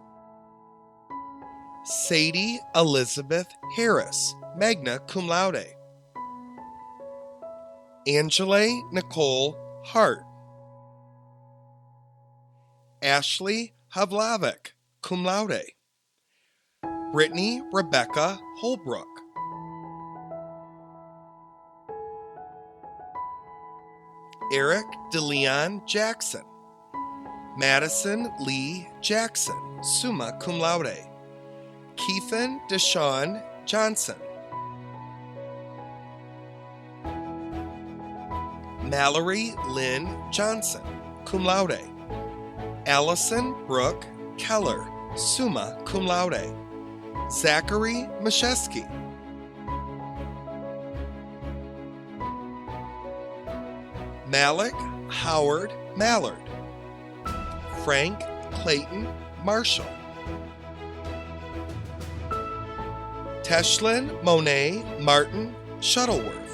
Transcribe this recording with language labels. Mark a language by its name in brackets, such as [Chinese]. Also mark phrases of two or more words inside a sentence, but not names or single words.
[English] Sadie Elizabeth Harris, [Latin] magna cum laude. [English] Angela Nicole Hart. Ashley Havlavik, [Latin] cum laude. [English] Brittany Rebecca Holbrook. Eric DeLeon Jackson. Madison Lee Jackson, [Latin] summa cum laude. [English] Keithan Deshawn Johnson. Mallory Lynn Johnson, [Latin] cum laude. [English] Allison Brooke Keller, [Latin] summa cum laude. [English] Zachary Mashesky. Malik Howard Mallard. Frank Clayton Marshall. Teshlyn Monet Martin Shuttleworth.